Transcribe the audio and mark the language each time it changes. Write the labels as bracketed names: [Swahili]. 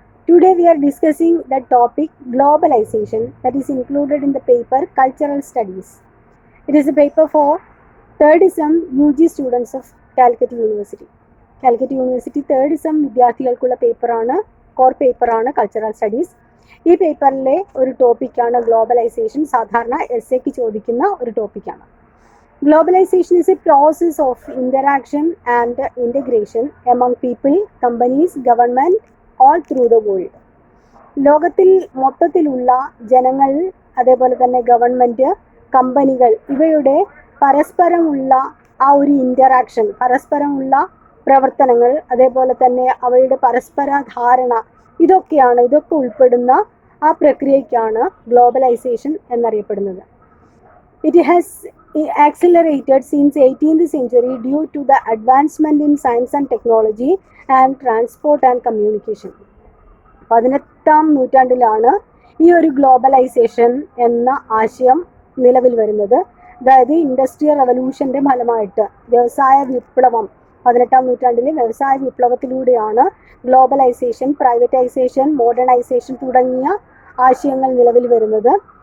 [English] Today we are discussing the topic globalization that is included in the paper Cultural Studies. It is a paper for third sem UG students of Calicut University. [Malayalam] Calicut University third sem വിദ്യാർത്ഥികൾക്കുള്ള പേപ്പറാണ് cultural studies. ഈ പേപ്പറിലെ ഒരു ടോപ്പിക്കാണ് globalisation. സാധാരണ എസ്സേക്ക് ചോദിക്കുന്ന ഒരു ടോപ്പിക്കാണ്. [English] Globalization is a process of interaction and integration among people, companies, government, all through the world. [Malayalam] ലോകത്തിൽ മൊത്തത്തിലുള്ള ജനങ്ങൾ, അതേപോലെ തന്നെ ഗവൺമെൻറ്, കമ്പനികൾ ഇവയുടെ പരസ്പരമുള്ള ആ ഒരു ഇൻ്ററാക്ഷൻ, പരസ്പരമുള്ള പ്രവർത്തനങ്ങൾ, അതേപോലെ തന്നെ അവയുടെ പരസ്പര ധാരണ, ഇതൊക്കെ ഉൾപ്പെടുന്ന ആ പ്രക്രിയയ്ക്കാണ് ഗ്ലോബലൈസേഷൻ എന്നറിയപ്പെടുന്നത്. [English] It has accelerated since 18th century due to the advancement in science and technology and transport and communication. [Malayalam] 18ാം നൂറ്റാണ്ടിലാണ് ഈ ഒരു ഗ്ലോബലൈസേഷൻ എന്ന ആശയം നിലവിൽ വരുന്നത്. അതായത് ഇൻഡസ്ട്രിയൽ റവല്യൂഷൻ്റെ ഫലമായിട്ട് വ്യവസായ വിപ്ലവം, 18ാം നൂറ്റാണ്ടിലെ വ്യവസായ വിപ്ലവത്തിലൂടെയാണ് ഗ്ലോബലൈസേഷൻ, പ്രൈവറ്റൈസേഷൻ, മോഡേണൈസേഷൻ തുടങ്ങിയ ആശയങ്ങൾ നിലവിൽ വരുന്നത്.